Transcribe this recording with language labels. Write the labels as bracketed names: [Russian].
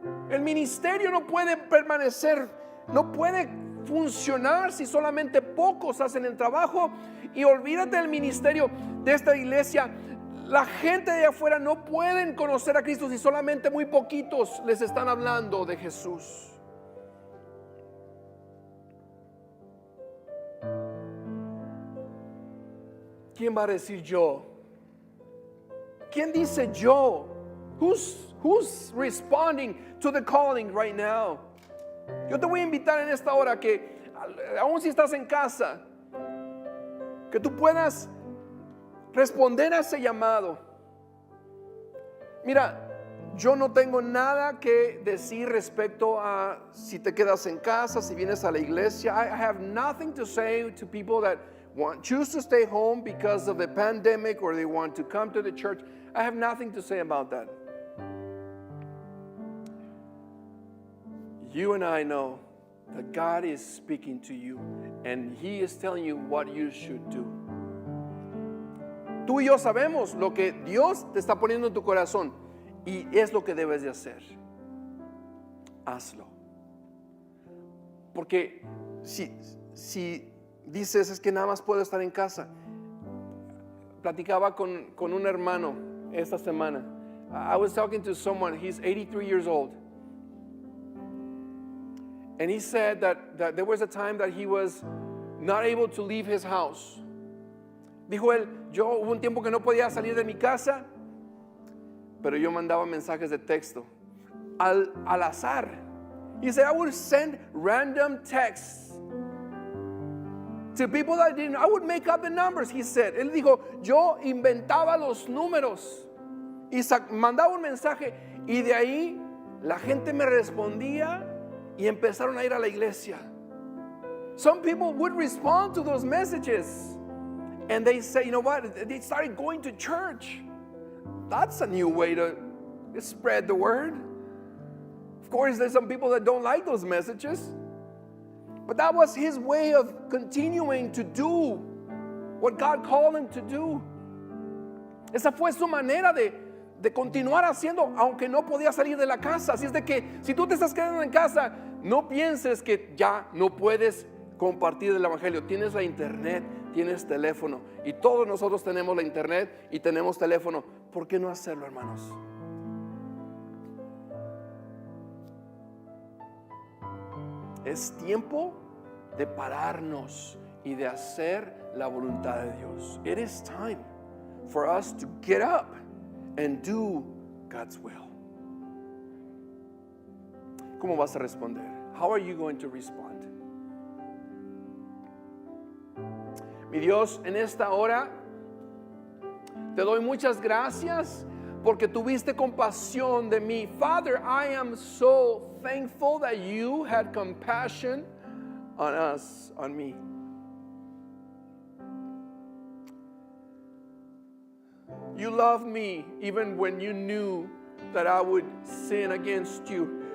[Spanish] El ministerio no puede permanecer, no puede funcionar si solamente pocos hacen el trabajo. Y olvídate del ministerio de esta iglesia. La gente de afuera no pueden conocer a Cristo si solamente muy poquitos les están hablando de Jesús. ¿Quién va a decir yo? ¿Quién dice yo? [English] Who's responding to the calling right now? [Spanish] Yo te voy a invitar en esta hora que, aun si estás en casa, que tú puedas responder a ese llamado. Mira, yo no tengo nada que decir respecto a si te quedas en casa, si vienes a la iglesia. [English] I have nothing to say to people that choose to stay home because of the pandemic, or they want to come to the church. I have nothing to say about that. You and I know that God is speaking to you, and He is telling you what you should do. [Spanish] Tú y yo sabemos lo que Dios te está poniendo en tu corazón, y es lo que debes de hacer. Hazlo. Porque si dices, es que nada más puedo estar en casa. Platicaba con un hermano esta semana. [English] I was talking to someone, he's 83 years old. And he said that there was a time that he was not able to leave his house. [Spanish] Dijo él, hubo un tiempo que no podía salir de mi casa, pero yo mandaba mensajes de texto al azar. [English] He said, I would send random texts to people that didn't. I would make up the numbers, he said. [Spanish] Él dijo, yo inventaba los números y mandaba un mensaje, y de ahí la gente me respondía y empezaron a ir a la iglesia. [English] Some people would respond to those messages, and they say, you know what? They started going to church. That's a new way to spread the word. Of course, there's some people that don't like those messages, but that was his way of continuing to do what God called him to do. [Spanish] Esa fue su manera de continuar haciendo, aunque no podía salir de la casa. Así es de que si tú te estás quedando en casa, no pienses que ya no puedes compartir el evangelio. Tienes la internet, tienes teléfono, y todos nosotros tenemos la internet y tenemos teléfono. ¿Por qué no hacerlo, hermanos? Es tiempo de pararnos y de hacer la voluntad de Dios. [English] It is time for us to get up and do God's will. [Spanish] ¿Cómo vas a responder? [English] How are you going to respond? [Spanish] Mi Dios, en esta hora te doy muchas gracias porque tuviste compasión de mí. [English] Father, I am so thankful that you had compassion on us, on me. You loved me even when you knew that I would sin against you.